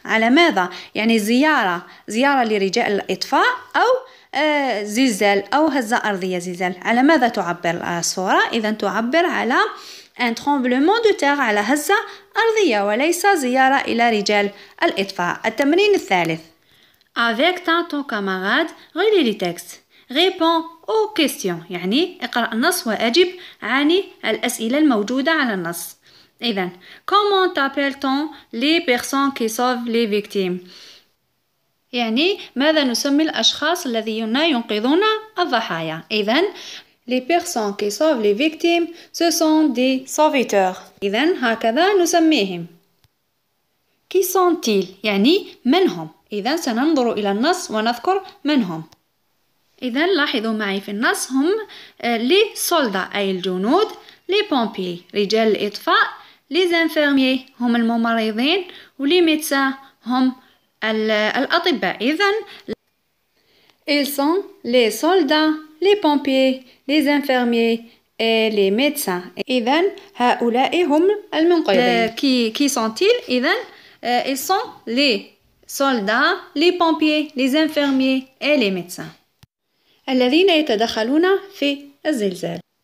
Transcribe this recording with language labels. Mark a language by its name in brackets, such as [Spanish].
[Arabic] على ماذا؟ يعني زيارة لرجال الإطفاء أو زلزال أو هزة أرضية زلزال. على ماذا تعبر الصورة؟ إذا تعبر على [French] un tremblement de terre [Arabic] على هزة أرضية وليس زيارة إلى رجال الإطفاء. التمرين الثالث. [French] Avec ton camarade, relis les textes. Réponds aux questions [Arabic] يعني اقرأ النص وأجب عن الأسئلة الموجودة على النص. [French] إذن comment appelle-t-on les personnes qui sauvent les victimes؟ [Arabic] يعني ماذا نسمي الأشخاص الذين ينقذون الضحايا؟ [French] إذن les personnes qui sauvent les victimes ce sont des sauveteurs. [Arabic] إذن هكذا نسميهم. [French] qui sont-ils؟ [Arabic] يعني من هم؟ إذن سننظر إلى النص ونذكر من هم. إذن لاحظوا معي في النص هم [French] les soldats [Arabic] أي الجنود. [French] les pompiers [Arabic] رجال الإطفاء. [French] les infirmiers [Arabic] هم الممرضين. [French] les médecins [Arabic] هم الأطباء. إذن [French] ils sont les soldats, les pompiers, les infirmiers et les médecins. [Arabic] إذن هؤلاء هم المنقذين. [French] qui sont-ils؟ إذن ils sont les soldats, les pompiers, les infirmiers et les médecins [Arabic] الذين يتدخلون في الزلزال.